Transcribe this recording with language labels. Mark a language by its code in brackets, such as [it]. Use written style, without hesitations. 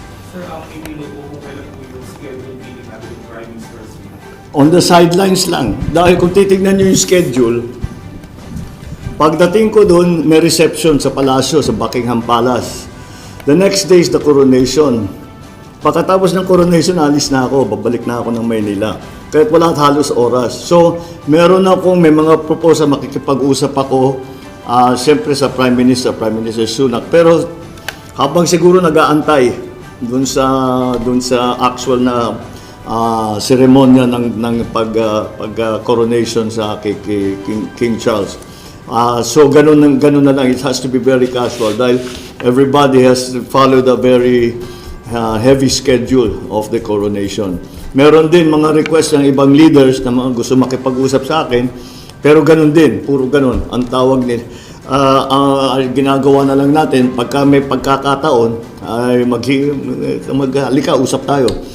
[tl] Sir, hindi po kung kailan po yung schedule meeting natin with Prime Minister. [en] On the sidelines [tl] lang. Dahil kung titignan nyo yung schedule, pagdating ko doon, may reception sa palasyo, sa Buckingham Palace. [en] The next day is the coronation. [tl] Pagkatapos ng coronation, alis na ako, babalik na ako ng Maynila. Kahit walang halos oras. So, may mga proposal, makikipag-usap ako, siyempre sa Prime Minister Sunak. Pero habang siguro nag-aantay dun sa actual na seremonya ng pag-coronation sa King Charles. So ganun na lang, [en] it has to be very casual [tl] dahil [en] everybody has followed a very heavy schedule of the coronation. [tl] Meron din mga request ng ibang leaders na mga gusto makipag-usap sa akin, pero ganun din, puro ganun ang tawag nila. Ginagawa na lang natin pagka may pagkakataon ay halika, usap tayo.